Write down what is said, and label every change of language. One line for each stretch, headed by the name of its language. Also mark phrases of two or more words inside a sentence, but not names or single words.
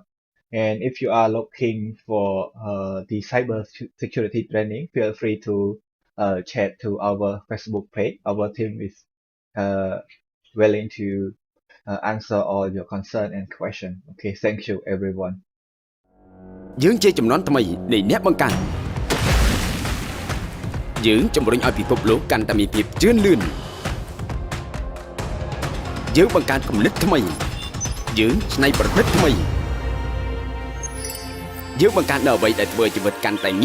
English: And if you are looking for the cyber security training, feel free to chat to our Facebook page. Our team is willing to answer all your concern and question. Okay, thank you everyone.
Khmer: យើងជាចំនួនថ្មីនៃអ្នកបង្កើតយើងជំរុញឲ្យពិភពលោកកាន់តែមានភាពជឿនលឿនយើងបង្កើតគំនិតថ្មីយើងច្នៃប្រឌិតថ្មីយើងបង្កើតនូវអ្វីដែលធ្វើជីវិតកាន់តែ